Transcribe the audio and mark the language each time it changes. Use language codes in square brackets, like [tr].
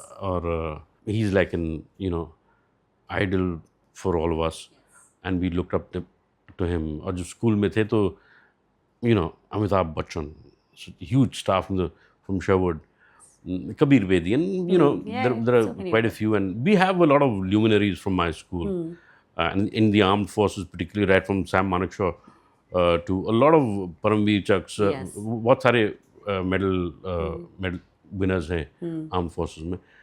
[en] और he is like an idol for all of us, and we looked up to him. [hi] और जब school में थे तो Amitabh Bachchan, [en] huge staff from Sherwood, [hi] Kabir Bedi, [en] and there are so many quite a few, and we have a lot of luminaries from my school, and in the armed forces, particularly right from Sam Manekshaw to a lot of Paramveer Chucks, Yes. [hi] बहुत सारे medal winners हैं armed forces में।